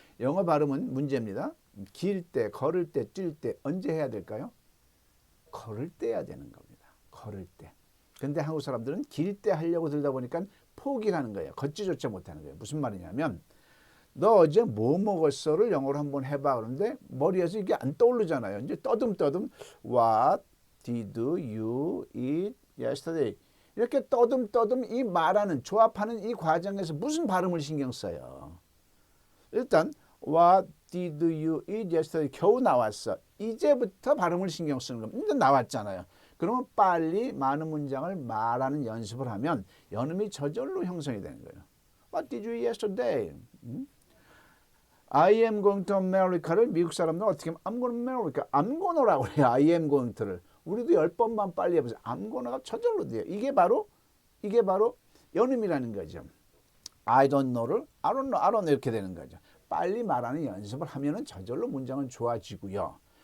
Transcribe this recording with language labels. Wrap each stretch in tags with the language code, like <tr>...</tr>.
<ko>영어 발음은 문제입니다. 길 때, 걸을 때, 뛸 때 언제 해야 될까요? 걸을 때 해야 되는 겁니다. 걸을 때. 근데 한국 사람들은 길 때 하려고 들다 보니까 포기를 하는 거예요. 걷지조차 못하는 거예요. 무슨 말이냐면 너 어제 뭐 먹었어를 영어로 한번 해봐. 그런데 머리에서 이게 안 떠오르잖아요. 이제 떠듬떠듬</ko> <en>What did you eat yesterday?</en> <ko>이렇게 떠듬떠듬 이 말하는 조합하는 이 과정에서 무슨 발음을 신경 써요? 일단</ko> <en>What did you eat yesterday?</en> <ko>겨우 나왔어. 이제부터 발음을 신경 쓰는 겁니다. 이제 나왔잖아요. 그러면 빨리 많은 문장을 말하는 연습을 하면 연음이 저절로 형성이 되는 거예요.</ko> <en>What did you eat yesterday? I am going to America를</en> <ko>미국 사람들은 어떻게 하면</ko> <en>I'm going to America. I'm gonna라고</en> <ko>해요.</ko> <en>I am going to를.</en> <ko>우리도 10번만 빨리 해보세요.</ko> <en>I'm gonna</en> <ko>가 저절로 돼요. 이게 바로 연음이라는 거죠.</ko> <en>I don't know</en> <ko>를</ko> <en>I don't know</en> <ko>이렇게 되는 거죠. 빨리 말하는 연습을 하면은 저절로 문장은 좋아지고요.</ko>